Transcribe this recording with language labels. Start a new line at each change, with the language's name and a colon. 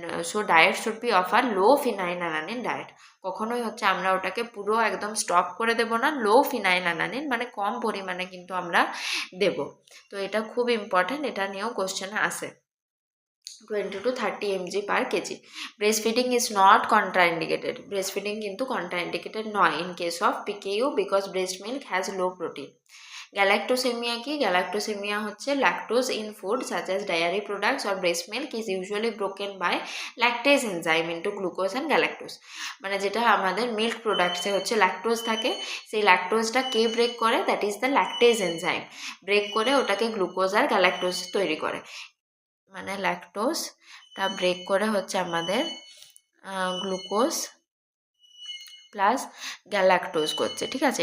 English: So diet should be offer low phenylalanine diet.
Bangla: কখনোই হচ্ছে আমরা ওটাকে পুরো একদম স্টপ করে দেব না, লো ফিনাইল অ্যালানিন মানে কম পরিমাণে কিন্তু আমরা দেব। তো এটা খুব ইম্পর্ট্যান্ট, এটা নিয়েও কোশ্চেনে আসে।
English: 20 to 30 mg per kg. Breastfeeding is not contraindicated. Breastfeeding
Bangla: কিন্তু
English: contraindicated নয় in case of PKU because breast milk has low protein.
Bangla: Galactosaemia কি? গ্যালাক্টোসেমিয়া হচ্ছে
English: lactose in food such as dairy products or breast milk is usually broken by lactase enzyme into glucose and galactose.
Bangla: মানে যেটা আমাদের milk প্রোডাক্টসে হচ্ছে lactose থাকে, সেই ল্যাকটোজটা কে break করে?
English: That is the lactase enzyme.
Bangla: Break করে ওটাকে গ্লুকোজ আর গ্যালাক্টোজ তৈরি করে। মানে ল্যাকটোজটা ব্রেক করে হচ্ছে আমাদের গ্লুকোজ প্লাস গ্যালাক্টোজ করছে, ঠিক আছে?